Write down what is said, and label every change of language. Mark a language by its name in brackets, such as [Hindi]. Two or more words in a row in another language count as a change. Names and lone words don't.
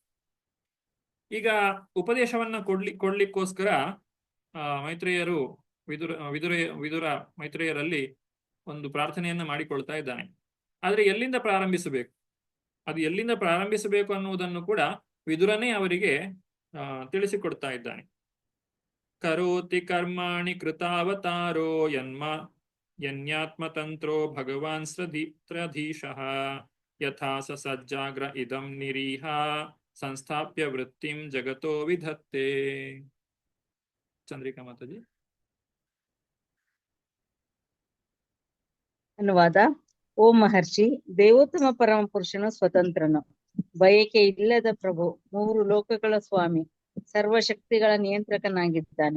[Kannada] ಈಗ ಉಪದೇಶವನ್ನ ಕೊಡ್ಲಿಕ್ಕೋಸ್ಕರ ಮೈತ್ರೇಯರು ವಿದುರ ಮೈತ್ರೇಯರಲ್ಲಿ ಒಂದು ಪ್ರಾರ್ಥನೆಯನ್ನ ಮಾಡಿಕೊಳ್ತಾ ಇದ್ದಾನೆ. ಆದ್ರೆ ಎಲ್ಲಿಂದ ಪ್ರಾರಂಭಿಸಬೇಕು, ಅದು ಎಲ್ಲಿಂದ ಪ್ರಾರಂಭಿಸಬೇಕು ಅನ್ನುವುದನ್ನು ಕೂಡ ವಿದುರನೇ ಅವರಿಗೆ ತಿಳಿಸಿಕೊಡ್ತಾ ಇದ್ದಾನೆ. [Sanskrit] ಕರೋತಿ ಕರ್ಮಾಣಿ ಕೃತಾವತಾರೋ ಯನ್ಯಾತ್ಮತಂತ್ರೋ ಭಗವಾನ್ ಸ್ರಧೀಶಃ ಯಥಾ ಸ ಸಜ್ಜಾಗ್ರ ಇದಂ ನಿರೀಹ ಸಂಸ್ಥಾಪ್ಯ ವೃತ್ತಿಂ ಜಗತೋ ವಿಧತ್ತೆ. [Kannada] ಚಂದ್ರಿಕಾ ಮಾತಾಜಿ. ಅನುವಾದ. ಓ ಮಹರ್ಷಿ, ದೇವೋತ್ತಮ ಪರಮ ಪುರುಷನು ಸ್ವತಂತ್ರನು, ಬಯಕೆ ಇಲ್ಲದ ಪ್ರಭು, ಮೂರು ಲೋಕಗಳ ಸ್ವಾಮಿ, ಸರ್ವಶಕ್ತಿಗಳ ನಿಯಂತ್ರಕನಾಗಿದ್ದಾನೆ.